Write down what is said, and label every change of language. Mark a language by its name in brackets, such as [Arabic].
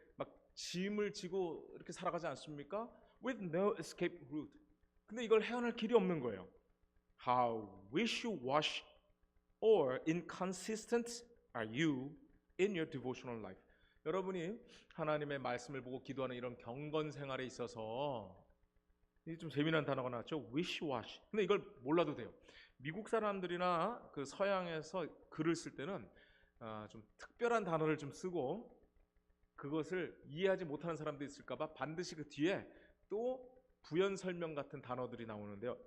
[Korean] 막 짐을 지고 이렇게 살아가지 않습니까? [English] With no escape route. [Korean] 근데 이걸 헤어날 길이 없는 거예요. [English] How wishy-washy or inconsistent are you in your devotional life? [Korean] 여러분이 하나님의 말씀을 보고 기도하는 이런 경건 생활에 있어서 이게 좀 재미난 단어가 나왔죠. wishy-washy. 근데 이걸 몰라도 돼요. 미국 사람들이나 그 서양에서 글을 쓸 때는 좀 특별한 단어를 좀 쓰고 그것을 이해하지 못하는 사람들이 있을까봐 반드시 그 뒤에 또 부연 설명 같은 단어들이 나오는데요.